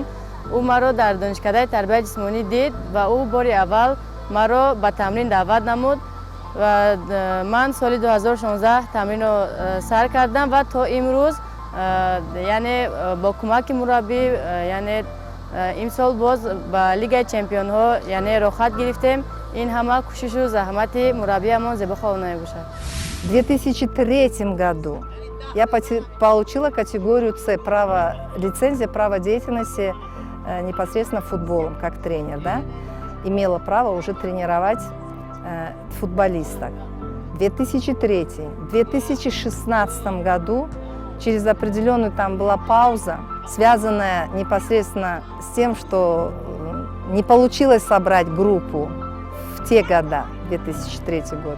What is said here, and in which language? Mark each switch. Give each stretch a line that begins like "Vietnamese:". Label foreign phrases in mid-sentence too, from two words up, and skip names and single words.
Tajik: ӯ маро дар донишкадаи тарбияи ҷисмонӣ дид ва ӯ бори аввал маро ба тамрин даъват намуд ва ман соли 2016 тамринро сар кардам ва то имрӯз яъне бо кӯмаки мураббӣ яъне имсол боз ба Лигаи чемпионҳо яъне рохат гирифтем. ин ҳама кӯшишу заҳмати мураббиамон Зебо Холуна мебошад.
Russian: В 2003 году я получила категорию С, лицензия права деятельности непосредственно футболом, как тренер, да? Имела право уже тренировать футболисток. В 2003-2016 году через определенную там была пауза, связанная непосредственно с тем, что не получилось собрать группу в те года, 2003 год.